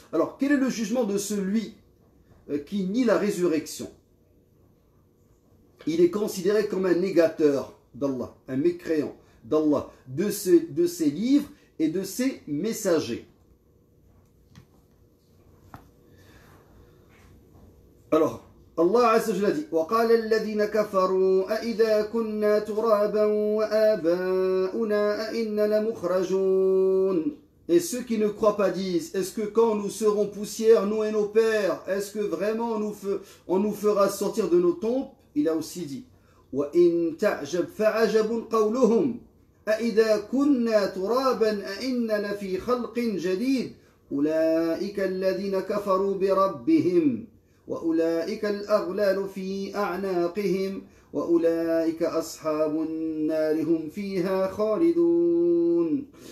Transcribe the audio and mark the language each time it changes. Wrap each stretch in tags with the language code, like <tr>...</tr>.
<fr>Alors quel est le jugement de celui qui nie la résurrection? Il est considéré comme un négateur d'Allah, un mécréant d'Allah, de ses livres et de ses messagers. Alors, Allah Azza wa Jalla dit:</fr> <ar>وَقَالَ الَّذِينَ كَفَرُوا أَإِذَا كُنَّا تُرَابًا وَآبَاؤُنَا أَإِنَّا لَمُخْرَجُونَ.</ar> <fr>Et ceux qui ne croient pas disent: est-ce que quand nous serons poussière, nous et nos pères, est-ce que vraiment on nous fera sortir de nos tombes? Il a aussi dit:</fr> <ar>وَإِن تَعْجَبْ فَعَجَبٌ قَوْلُهُمْ أَإِذَا كُنَّا تُرَابًا أَإِنَّا لَفِي خَلْقٍ جَدِيدٍ أُولَئِكَ الَّذِينَ كَفَرُوا بِرَبِّهِمْ وَأُولَئِكَ الْأَغْلَالُ فِي أَعْنَاقِهِمْ وَأُولَئِكَ أَصْحَابُ النَّارِ هُمْ فِيهَا خَالِدُونَ.</ar>